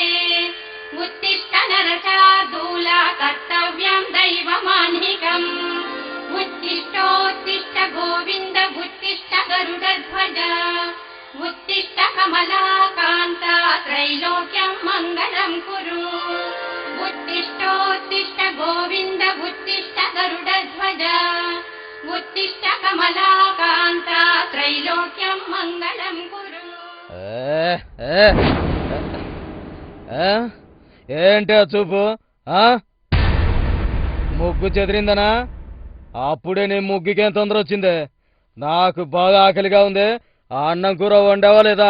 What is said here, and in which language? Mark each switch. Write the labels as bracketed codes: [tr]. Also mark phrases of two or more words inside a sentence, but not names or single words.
[sa] उत्तिष्ठ नरशार्दूला कर्तव्यं दैवमाह्निकम् उत्तिष्ठोत्तिष्ठ गोविन्द उत्तिष्ठ गरुडध्वज उत्तिष्ठ कमलाकान्ता त्रैलोक्यं मङ्गलं कुरु उत्तिष्ठोत्तिष्ठ गोविन्द उत्तिष्ठ गरुडध्वज उत्तिष्ठ कमलाकान्ता त्रैलोक्यं मङ्गलं कुरु. [te] ఏంటి ఆ చూపు? ముగ్గు చెదిరిందనా? అప్పుడే నీ ముగ్గుకేం తొందర వచ్చిందే? నాకు బాగా ఆకలిగా ఉంది. ఆ అన్నం కూర వండావా లేదా?